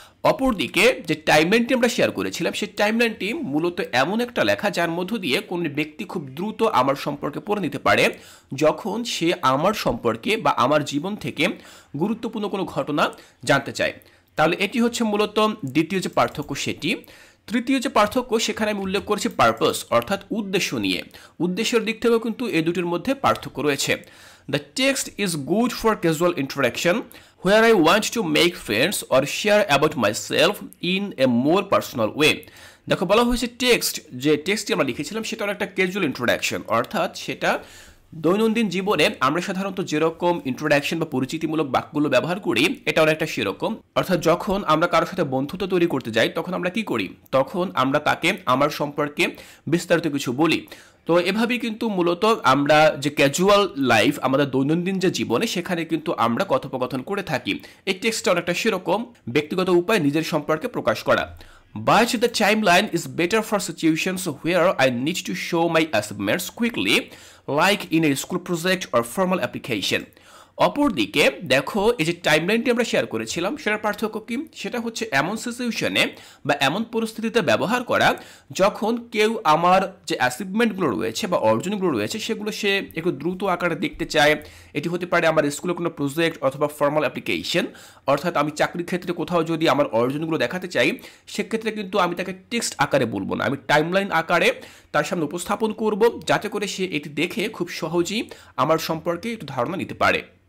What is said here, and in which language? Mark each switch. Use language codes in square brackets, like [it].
[bn] অপরদিকে যে টাইমলাইনটি আমরা শেয়ার করেছিলাম সেই টাইমলাইনটি মূলত এমন একটা লেখা যার মধ্য দিয়ে কোনো ব্যক্তি খুব দ্রুত আমার সম্পর্কে পড়ে নিতে পারে যখন সে আমার সম্পর্কে বা আমার জীবন থেকে গুরুত্বপূর্ণ কোনো ঘটনা জানতে চায়। তাহলে এটি হচ্ছে মূলত দ্বিতীয় যে পার্থক্য সেটি। তৃতীয় যে পার্থক্য সেখানে আমি উল্লেখ করেছি পারপাস অর্থাৎ উদ্দেশ্য নিয়ে। উদ্দেশ্যের দিক থেকেও কিন্তু এই দুটির মধ্যে পার্থক্য রয়েছে। [en] The text is good for casual interaction where I want to make friends or share about myself in a more personal way। [bn] দেখো বলা হয়েছে টেক্সট, যে টেক্সটটি আমরা লিখেছিলাম সেটা একটা ক্যাজুয়াল ইন্ট্রোডাকশন, অর্থাৎ সেটা দৈনন্দিন জীবনে আমরা সাধারণত যেরকম ইন্ট্রোডাকশন বা পরিচিতিমূলক বাক্যগুলো ব্যবহার করি এটা অনেকটা সেরকম। অর্থাৎ যখন আমরা কারোর সাথে বন্ধুত্ব তৈরি করতে যাই তখন আমরা কি করি, তখন আমরা তাকে আমার সম্পর্কে বিস্তারিত কিছু বলি। তো এভাবেই কিন্তু মূলত আমরা যে ক্যাজুয়াল লাইফ আমাদের দৈনন্দিন যে জীবনে সেখানে কিন্তু আমরা কথোপকথন করে থাকি। এই টেক্সটটা অনেকটা সেরকম, ব্যক্তিগত উপায় নিজের সম্পর্কে প্রকাশ করা। [en] But the timeline is better for situations where I need to show my achievements quickly, like in a school project or formal application। [bn] অপরদিকে দেখো এই যে টাইমলাইনটি আমরা শেয়ার করেছিলাম সেটার পার্থক্য কি, সেটা হচ্ছে এমন সিচুয়েশনে বা এমন পরিস্থিতিতে ব্যবহার করা যখন কেউ আমার যে অ্যাচিভমেন্টগুলো রয়েছে বা অর্জনগুলো রয়েছে সেগুলো সে একটু দ্রুত আকারে দেখতে চায়। এটি হতে পারে আমার স্কুলের কোনো প্রজেক্ট অথবা ফর্মাল অ্যাপ্লিকেশন, অর্থাৎ আমি চাকরির ক্ষেত্রে কোথাও যদি আমার অর্জনগুলো দেখাতে চাই সেক্ষেত্রে কিন্তু আমি তাকে টেক্সট আকারে বলবো না, আমি টাইমলাইন আকারে তার সামনে উপস্থাপন করব যাতে করে সে এটি দেখে খুব সহজেই আমার সম্পর্কে একটু ধারণা নিতে পারে।